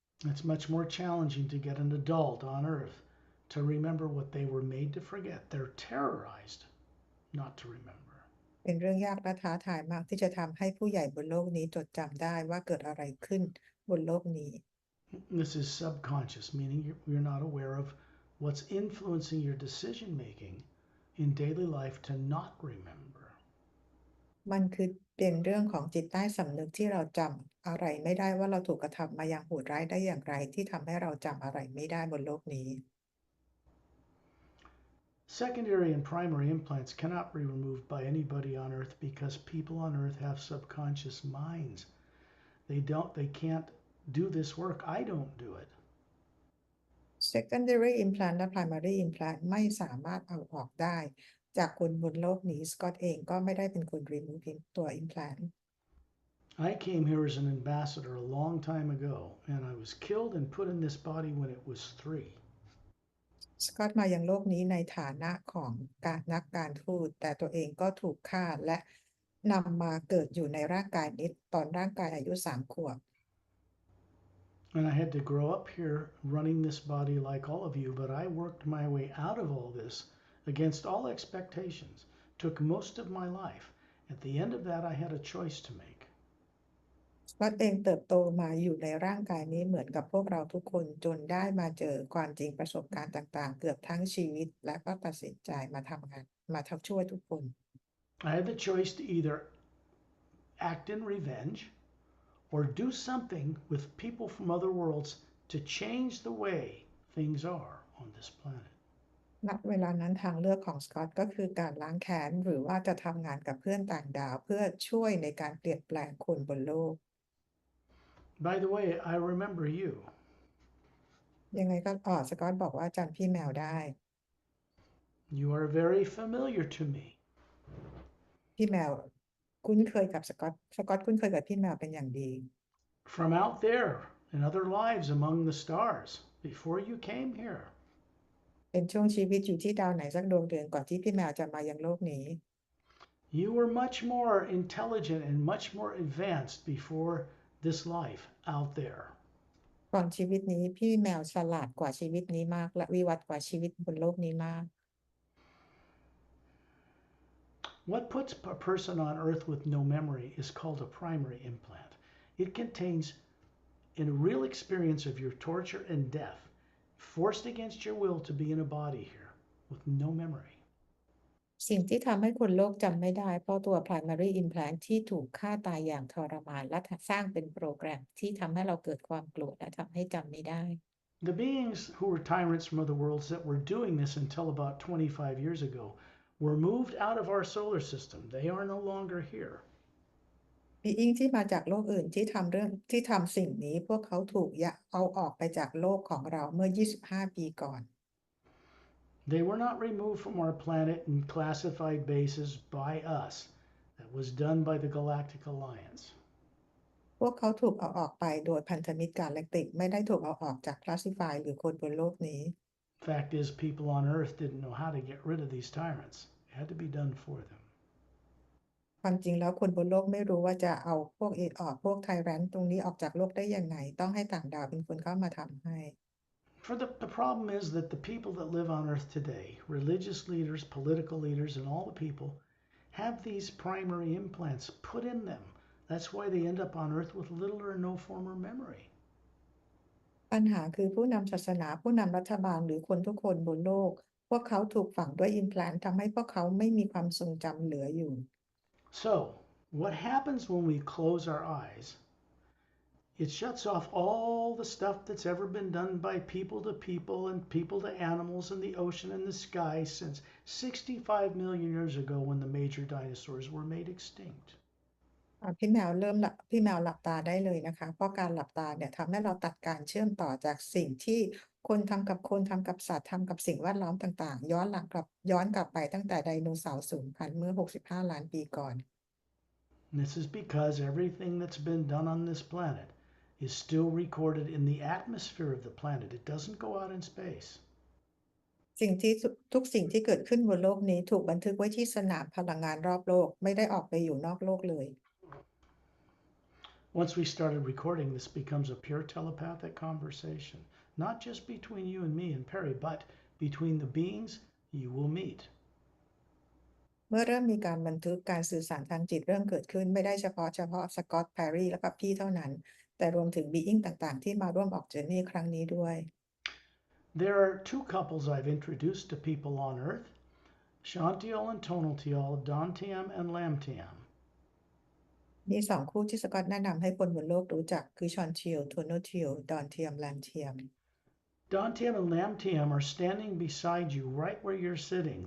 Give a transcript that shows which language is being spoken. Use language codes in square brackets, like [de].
[en] It's much more challenging to get an adult on Earth to remember what they were made to forget. They're terrorized not to remember. [th] เป็นเรื่องยากและท้าทายมากที่จะทำให้ผู้ใหญ่บนโลกนี้จดจำได้ว่าเกิดอะไรขึ้นบนโลกนี้ [en] This is subconscious, meaning you're not aware of what's influencing your decision making in daily life to not remember. [th] มันคือเป็นเรื่องของจิตใต้สำนึกที่เราจำอะไรไม่ได้ว่าเราถูกกระทำมาอย่างโหดร้ายได้อย่างไรที่ทำให้เราจำอะไรไม่ได้บนโลกนี้ [en] Secondary and primary implants cannot be removed by anybody on Earth because people on Earth have subconscious minds. They can't do this work. I don't do it. [th] secondary implant และ primary implant ไม่สามารถเอาออกได้จากคนบนโลกนี้สกอตเองก็ไม่ได้เป็นคน remove ตัว implant [en] I came here as an ambassador a long time ago, and I was killed and put in this body when it was 3. [th] สกอตมายังโลกนี้ในฐานะของนักการทูตแต่ตัวเองก็ถูกฆ่าและนำมาเกิดอยู่ในร่างกายนี้ตอนร่างกายอายุ3 ขวบ [en] And I had to grow up here running this body like all of you, but I worked my way out of all this against all expectations. Took most of my life. At the end of that, I had a choice to make. [th] สกอตเองเติบโตมาอยู่ในร่างกายนี้เหมือนกับพวกเราทุกคนจนได้มาเจอความจริงประสบการณ์ต่างๆเกือบทั้งชีวิตและก็ตัดสินใจมาทำงานมาช่วยทุกคน [en] I had the choice to either act in revenge or do something with people from other worlds to change the way things are on this planet. [th] ณเวลานั้นทางเลือกของสกอตก็คือการล้างแค้นหรือว่าจะทำงานกับเพื่อนต่างดาวเพื่อช่วยในการเปลี่ยนแปลงคนบนโลก [en] By the way, I remember you. [th] ยังไงก็สกอตบอกว่าจำพี่แมวได้ [en] You are very familiar to me. [th] พี่แมวคุ้นเคยกับสกอตคุ้นเคยกับพี่แมวเป็นอย่างดี [en] From out there in other lives among the stars before you came here. [th] เป็นช่วงชีวิตอยู่ที่ดาวไหนสักดวงเดือนก่อนที่พี่แมวจะมายังโลกนี้ [en] You were much more intelligent and much more advanced before this life out there. [th] ก่อนชีวิตนี้พี่แมวฉลาดกว่าชีวิตนี้มากและวิวัฒน์กว่าชีวิตบนโลกนี้มาก [en] What puts a person on Earth with no memory is called a primary implant. It contains a real experience of your torture and death, forced against your will to be in a body here with no memory. [th] สิ่งที่ทำให้คนโลกจำไม่ได้เพราะตัว primary implant ที่ถูกฆ่าตายอย่างทรมานและสร้างเป็นโปรแกรมที่ทำให้เราเกิดความโกรธและทำให้จำไม่ได้ [en] The beings who were tyrants from other worlds that were doing this until about 25 years ago were moved out of our solar system. They are no longer here. [th] being ที่มาจากโลกอื่นที่ทำสิ่งนี้พวกเขาถูกเอาออกไปจากโลกของเราเมื่อ25 ปีก่อน [en] They were not removed from our planet in classified bases by us. That was done by the Galactic Alliance. [th] พวกเขาถูกเอาออกไปโดยพันธมิตรกาแล็กติกไม่ได้ถูกเอาออกจาก classify หรือคนบนโลกนี้ [en] Fact is, people on Earth didn't know how to get rid of these tyrants. It had to be done for them. [th] ความจริงแล้วคนบนโลกไม่รู้ว่าจะเอาพวกไทแรนต์ตรงนี้ออกจากโลกได้ยังไงต้องให้ต่างดาวเป็นคนเข้ามาทำให้ [en] For the problem is that the people that live on Earth today, religious leaders, political leaders, and all the people, have these primary implants put in them. That's why they end up on Earth with little or no former memory. [th] ปัญหาคือผู้นำศาสนาผู้นำรัฐบาลหรือคนทุกคนบนโลกพวกเขาถูกฝังด้วยอิมแพลนทำให้พวกเขาไม่มีความทรงจำเหลืออยู่ [en] So, what happens when we close our eyes? It shuts off all the stuff that's ever been done by people to people and people to animals and the ocean and the sky since 65 million years ago when the major dinosaurs were made extinct. [th] พี่แมวหลับตาได้เลยนะคะเพราะการหลับตาเนี่ยทำให้เราตัดการเชื่อมต่อจากสิ่งที่คนทำกับคนทำกับสัตว์ทำกับสิ่งแวดล้อมต่างๆย้อนกลับไปตั้งแต่ไดโนเสาร์สูญพันธุ์เมื่อ65ล้านปีก่อน [en] This is because everything that's been done on this planet is still recorded in the atmosphere of the planet. It doesn't go out in space. [th] ทุกสิ่งที่เกิดขึ้นบนโลกนี้ถูกบันทึกไว้ที่สนามพลังงานรอบโลกไม่ได้ออกไปอยู่นอกโลกเลย [en] Once we started recording, this becomes a pure telepathic conversation, not just between you and me and Pari, but between the beings you will meet. [th] เมื่อเริ่มมีการบันทึกการสื่อสารทางจิตเริ่มเกิดขึ้นไม่ได้เฉพาะสกอตต์แพรรี่และกับพี่เท่านั้นแต่รวมถึงบีอิงต่างๆที่มาร่วมออกเจอร์นี่ครั้งนี้ด้วย [en] There are two couples I've introduced to people on Earth, Shantiel and Tonaltiel, Dantiam and Lamtiam. [th] มีสองคู่ที่สกอตแนะนำให้คนบนโลกรู้จักคือชอนเทียลโทโนเทียลดอนเทียมแลนเทียม [en] Dantiam and Lamtiam are standing beside you right where you're sitting.